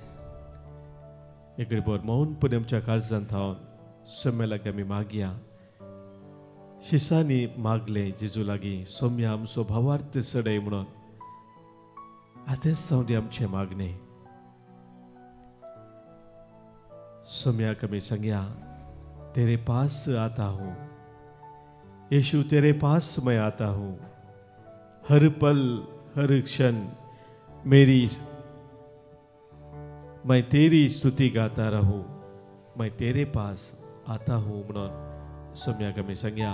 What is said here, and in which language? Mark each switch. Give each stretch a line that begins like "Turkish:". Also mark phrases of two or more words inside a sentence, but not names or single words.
Konkani: एक रिपोर मौनपणे आमच्या काळजांत थावन सोम्या लागीं आमी मागया. शिसांनी मागले जेजू लागीं सोम्या आमचो भावार्थ सडय म्हणून. आतांच जावं दी आमचें मागणें. सोम्याक आमी सांगया
Hindi: तेरे पास आता हूँ यीशु, तेरे पास मैं आता हूँ. हर पल हर क्षण मैं तेरी स्तुति गाता रहूं. मैं तेरे पास आता हूँ
Konkani: म्हणून सोम्याक आमी सांगया.